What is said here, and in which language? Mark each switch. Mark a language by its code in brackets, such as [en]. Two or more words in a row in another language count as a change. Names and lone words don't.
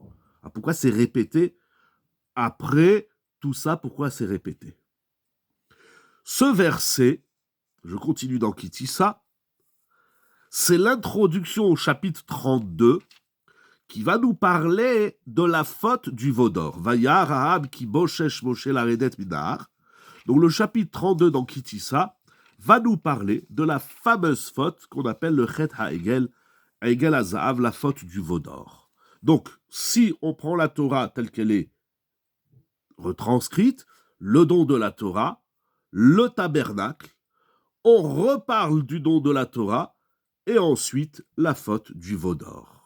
[fr] Alors pourquoi c'est répété après tout ça? Pourquoi c'est répété? Ce verset, je continue dans Kitissa, c'est l'introduction au chapitre 32 qui va nous parler de la faute du Vaudor. [he] וירא העם כי בשש משה לרדת מהר. [fr] Donc le chapitre 32 dans Kitissa va nous parler de la fameuse faute qu'on appelle le [he] חטא העגל עגל הזהב, [fr] la faute du Vaudor. Donc, si on prend la Torah telle qu'elle est retranscrite, le don de la Torah, le tabernacle, on reparle du don de la Torah, et ensuite la faute du Vaudor.